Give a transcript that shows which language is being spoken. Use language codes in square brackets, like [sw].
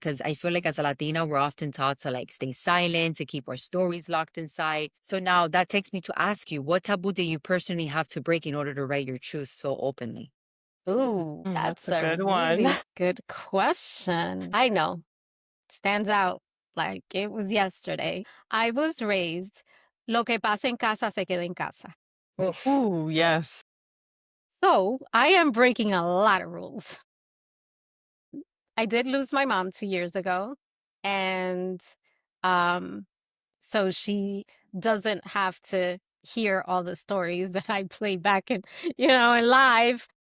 [en] Because I feel like as a Latina, we're often taught to like stay silent, to keep our stories locked inside. So now that takes me to ask you, what taboo do you personally have to break in order to write your truth so openly? Ooh, That's that's a a good one. really good question. I know, stands out like it was yesterday. I was raised, [es] lo que pasa en casa se queda en casa. [en] Oof. Ooh, yes. So I am breaking a lot of rules. I did lose my mom 2 years ago. And um, so she doesn't have to hear all the stories that I play back in, in live.